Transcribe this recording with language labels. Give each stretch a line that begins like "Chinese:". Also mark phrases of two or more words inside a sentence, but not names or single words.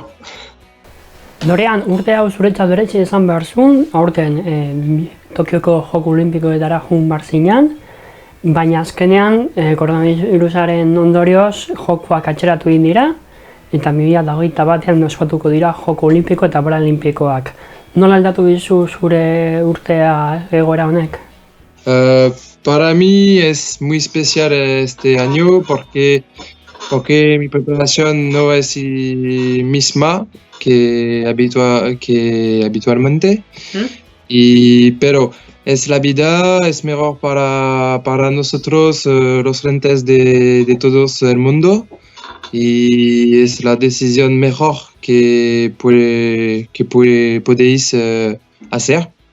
Basque: Dorian, urte hau zuretzat berezi izan behar zuen, aurten Tokioko Joko Olimpikoetara joan behar zinan, baina azkenean koronabirusaren ondorioz jokoak atzeratu egin dira, eta 2021 ospatuko dira Joko Olimpiko eta Paralimpikoak. Nola aldatu dizu zure urtea egoera honek?
Spanish: Para mí es muy especial este año porque mi preparación no es misma que habitualmente. Pero es la vida, es mejor para nosotros los frentes de todos el mundo y es la decisión mejor que podéis hacer.